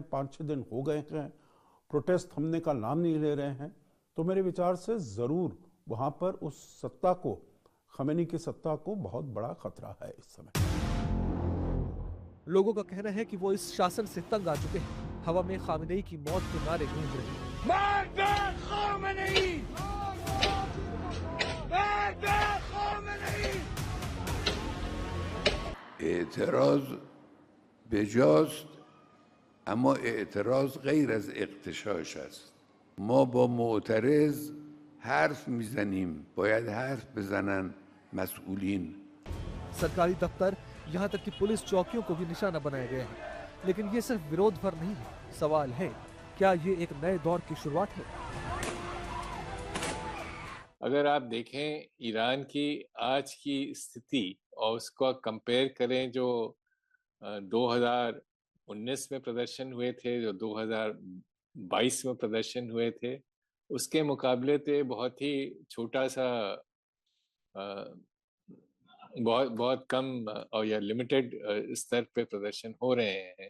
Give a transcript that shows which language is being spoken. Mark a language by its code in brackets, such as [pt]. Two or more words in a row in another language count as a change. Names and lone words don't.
[hi] 5-6 दिन हो गए हैं, प्रोटेस्ट थमने का नाम नहीं ले रहे हैं। तो मेरे विचार से जरूर वहां पर उस सत्ता को, खमेनी की सत्ता को बहुत बड़ा खतरा है इस समय। लोगों का कहना है कि वो इस शासन से तंग आ चुके हैं। हवा में खामेनेई की मौत के नारे गूंज रहे हैं। [fa] اعتراض بجاست، اما اعتراض غیر از اغتشاش است. ما با معترض حرف میزنیم، باید حرف بزنن مسئولین. [hi] सरकारी दफ्तर, यहाँ तक कि पुलिस चौकियों को भी निशाना बनाए गए हैं। लेकिन ये सिर्फ विरोध भर नहीं है। सवाल है, क्या ये एक नए दौर की शुरुआत है? अगर आप देखें ईरान की आज की स्थिति और उसका कंपेयर करें जो 2019 में प्रदर्शन हुए थे, जो 2022 में प्रदर्शन हुए थे, उसके मुकाबले तो बहुत ही छोटा सा, बहुत कम और या लिमिटेड स्तर पे प्रदर्शन हो रहे हैं।